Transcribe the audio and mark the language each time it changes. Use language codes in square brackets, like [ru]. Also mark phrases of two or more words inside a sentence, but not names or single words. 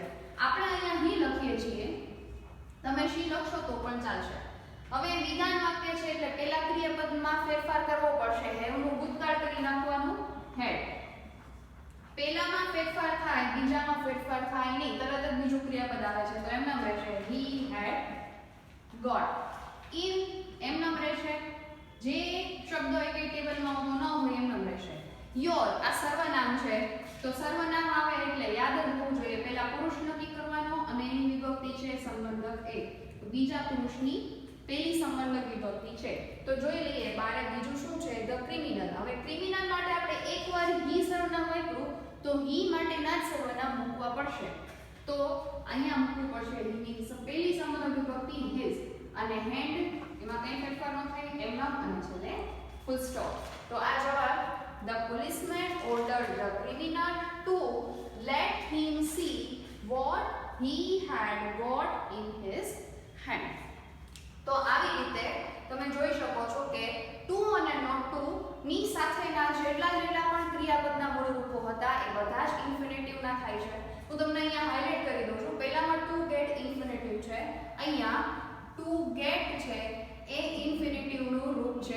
[gu] આપણે અહીંયા હી લખીએ છીએ, તમે શી લખશો તો પણ ચાલશે. હવે વિધાન વાક્ય છે એટલે પહેલા ક્રિયાપદમાં ફેરફાર કરવો પડશે. હેવનું ભૂતકાળ કરી નાખવાનું હેડ. પહેલામાં ફેરફાર થાય, બીજામાં ફેરફાર થાય નહીં, તરત જ બીજું ક્રિયાપદ આવે છે તો એમ નામ રહેશે [en] he had got. [gu] in એમ નામ રહેશે. જે શબ્દો એક ટેબલમાં આવતો ન હોય એમ નામ રહેશે. your આ સર્વનામ છે તો સર્વનામ આવે એટલે યાદ રાખવું જોઈએ પહેલા પુરુષ નક્કી કરવાનો અને એની વિભક્તિ છે સંબંધક એક. બીજા પુરુષની પહેલી સંબંધક વિભક્તિ છે. તો જોઈ લઈએ બારે બીજું શું છે, [en] the criminal. [gu] હવે ક્રિમિનલ માટે આપણે એકવાર હી સર્વનામ આપ્યું તો હી માટેના જ સર્વનામ મૂકવા પડશે. તો અહીંયા મૂકવું પડશે હી ની પહેલી સંબંધક વિભક્તિ his અને hand એમાં કંઈ ફેરફાર ન થાય એમના અને છેલ્લે ફૂલ સ્ટોપ. તો આ જવાબ [en] the policeman ordered the criminal to let him see what he had got in his hand. [gu] તો આવી રીતે તમે જોઈ શકો છો કે ટુ અને નોટ ટુ ની સાથેના જેટલા પણ ક્રિયાપદના મૂળ રૂપો હતા એ બધા જ ઇન્ફિનિટિવના થાય છે. હું તમને અહીંયા હાઇલાઇટ કરી દઉં છું. પહેલામાં [en] to get [gu] ઇન્ફિનિટિવ છે, અહીંયા [en] to get [gu] છે એ ઇન્ફિનિટિવનું રૂપ છે.